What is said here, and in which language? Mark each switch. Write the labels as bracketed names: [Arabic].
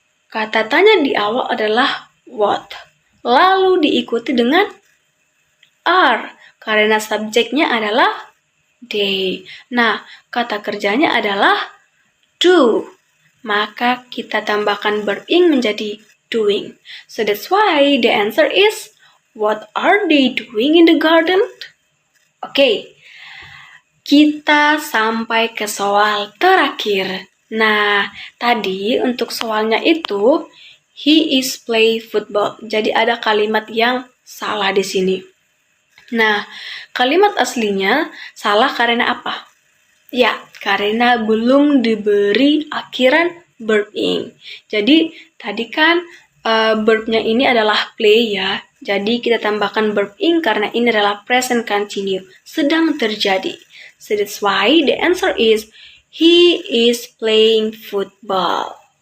[Indonesian] Kata tanya di awal adalah what. Lalu diikuti dengan are, karena subjeknya adalah they. Nah, kata kerjanya adalah do. Maka kita tambahkan verb ing menjadi doing. [English] So that's why the answer is what are they doing in the garden? [Indonesian] Oke, kita sampai ke soal terakhir. Nah, tadi untuk soalnya itu [English] he is play football. [Indonesian] Jadi ada kalimat yang salah di sini. Nah, kalimat aslinya salah karena apa? Ya, karena belum diberi akhiran verb ing. Jadi, tadi kan verbnya ini adalah play ya. Jadi, kita tambahkan verb ing karena ini adalah [English] present continue, [Indonesian] sedang terjadi. [English] So that's why the answer is he is playing football.